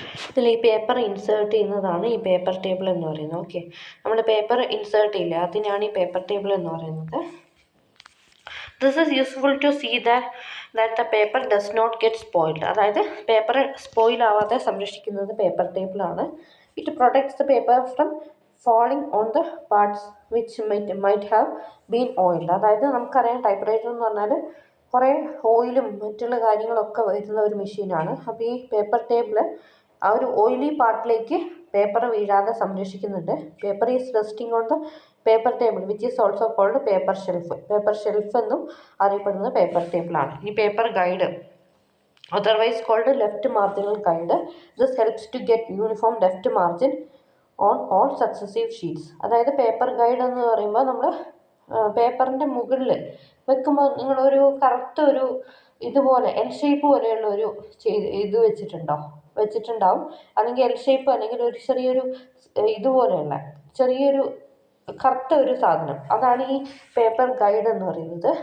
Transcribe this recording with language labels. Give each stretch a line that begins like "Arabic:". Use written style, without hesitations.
Malayalam: ഇതിൽ ഈ paper insert ചെയ്യുന്നതാണ് ഈ പേപ്പർ ടേബിൾ എന്ന് പറയുന്നത്. ഓക്കെ, നമ്മൾ പേപ്പർ ഇൻസേർട്ട് ചെയ്യില്ല, അതിനാണ് ഈ പേപ്പർ ടേബിൾ എന്ന് പറയുന്നത്.
English: This is useful to see that the paper does not get spoiled.
Malayalam: അതായത് പേപ്പർ സ്പോയിൽ ആവാതെ സംരക്ഷിക്കുന്നത് paper ടേബിളാണ്.
English: It protects the paper from falling on the parts which might have been oiled.
Malayalam: അതായത് നമുക്കറിയാം type writer എന്ന് പറഞ്ഞാൽ കുറേ ഓയിലും മറ്റുള്ള കാര്യങ്ങളൊക്കെ വരുന്ന ഒരു മെഷീനാണ്. അപ്പോൾ ഈ പേപ്പർ ടേബിൾ ആ ഒരു ഓയിലി പാർട്ടിലേക്ക് പേപ്പർ വീഴാതെ സംരക്ഷിക്കുന്നുണ്ട്.
English: Paper is resting on the paper table which is also called paper shelf.
Malayalam: Paper shelf എന്നും അറിയപ്പെടുന്നത് പേപ്പർ ടേബിളാണ്.
English: ഈ paper guide otherwise called left marginal guide. This helps to get uniform left margin on all successive sheets.
Malayalam: അതായത് paper guide എന്ന് പറയുമ്പോൾ നമ്മൾ പേപ്പറിൻ്റെ മുകളിൽ വെക്കുമ്പോൾ നിങ്ങളൊരു കറക്റ്റ് ഒരു ഇതുപോലെ എൽ ഷേപ്പ് പോലെയുള്ള ഒരു ഇത് വെച്ചിട്ടുണ്ടാവും. അല്ലെങ്കിൽ എൽ ഷേപ്പ് അല്ലെങ്കിൽ ഒരു ചെറിയൊരു ഇതുപോലെയുള്ള ചെറിയൊരു കറുത്ത ഒരു സാധനം, അതാണ് ഈ പേപ്പർ ഗൈഡ് എന്ന് പറയുന്നത്.